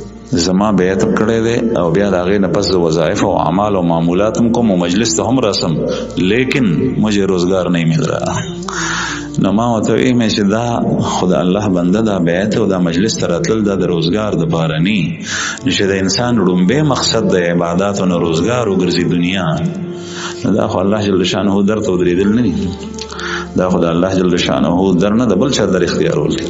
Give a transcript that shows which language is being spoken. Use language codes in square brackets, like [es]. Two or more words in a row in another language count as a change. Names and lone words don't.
[ps] زما بیعت کړی دی او بیا د هغې نه پس د وظایف او اعمال او معمولات هم کوم او مجلس ته هم رسم، [ur] لیکن مجھے روزگار نہیں مل رہا. [ps] نو ما ورته ویم چې دا خو د الله بنده دا بیعت او دا مجلس ته راتلل دا د روزګار دپاره نی، چې د انسان ړومبی مقصد د عباداتو نه روزګار وګرځي دنیا، نو دا خو الله [ar] جل شانه [ps] در ته ودرېدل نه دي. دا خو د الله [ar] جل شانه [ps] در نه د بل چا در اختیارول دي.